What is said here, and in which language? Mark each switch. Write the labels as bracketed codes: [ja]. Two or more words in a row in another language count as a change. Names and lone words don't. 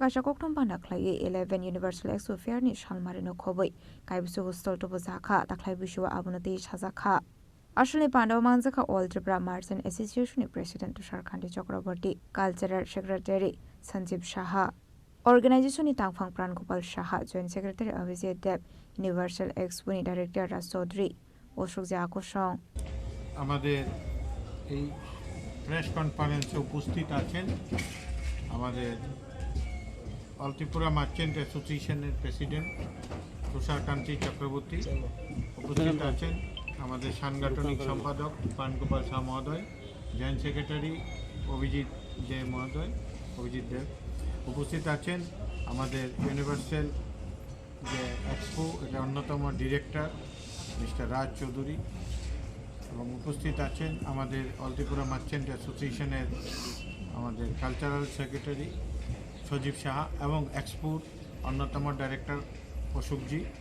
[trp] Kaisha Koktum Pandaklai 11 Universal Expo Fair ni Shalmarino Koboi Kaibisu Hostel Tobozaka Taklai Bishua Abunati Shazaka Ashli Pandava Manzaka All Tripura Merchant Association President Tushar Khandi Chakraborty [en] Cultural Secretary [trp] Sanjeev Shaha Organization ni Tangphang Pran Gopal Shaha [en] Joint Secretary [trp] Abhijit Deb Universal Expo ni Director Raj Chaudhary Oshukja Akosong [bn] আমাদের এই [en] press conference [bn] উপস্থিত আছেন আমাদের অল ত্রিপুরা মার্চেন্ট অ্যাসোসিয়েশনের প্রেসিডেন্ট তুষার কান্তি চক্রবর্তী উপস্থিত আছেন আমাদের সাংগঠনিক সম্পাদক পানগোপাল শাহ মহোদয় [en] joint secretary [bn] অভিজিৎ দে মহোদয় অভিজিৎ দেব উপস্থিত আছেন আমাদের ইউনিভার্সাল যে এক্সপো এটা অন্যতম ডিরেক্টর মিস্টার রাজ চৌধুরী এবং উপস্থিত আছেন আমাদের অল ত্রিপুরা মার্চেন্ট অ্যাসোসিয়েশনের আমাদের [en] cultural secretary [bn] সজীব সাহা এবং এক্সপোর অন্যতম ডাইরেক্টর অশোকজি